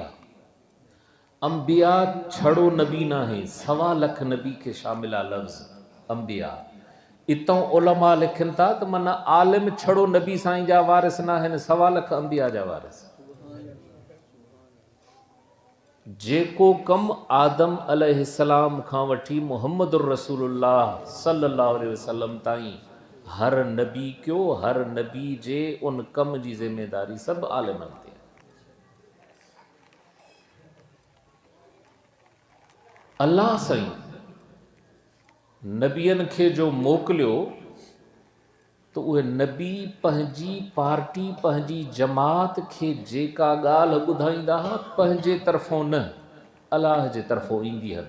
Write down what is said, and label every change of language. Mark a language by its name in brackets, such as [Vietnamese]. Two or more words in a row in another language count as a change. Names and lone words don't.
[Sindhi] अंबिया छड़ो नबी न आहे, 1.25 लख नबी खे शामिल आहे लफ़्ज़ अंबिया। इतों उलमा लिखनि था त माना आलिम छड़ो नबी साईं जा वारिस न आहिनि, 1.25 लख अंबिया जा वारिस। जेको कमु आदम अलैहिस्सलाम खां वठी [Arabic] محمد رسول الله صلى الله عليه وسلم [Sindhi] ताईं हर नबी कयो, हर नबी जे उन कम जी ज़िमेदारी सभु आलिमनि ते। अल्लाह साईं नबियनि खे जो मोकिलियो त उहे नबी पंहिंजी पार्टी, पंहिंजी जमात खे जेका ॻाल्हि ॿुधाईंदा हुआ पंहिंजे तरफ़ों न, अलाह जे तरफ़ों ईंदी हुई।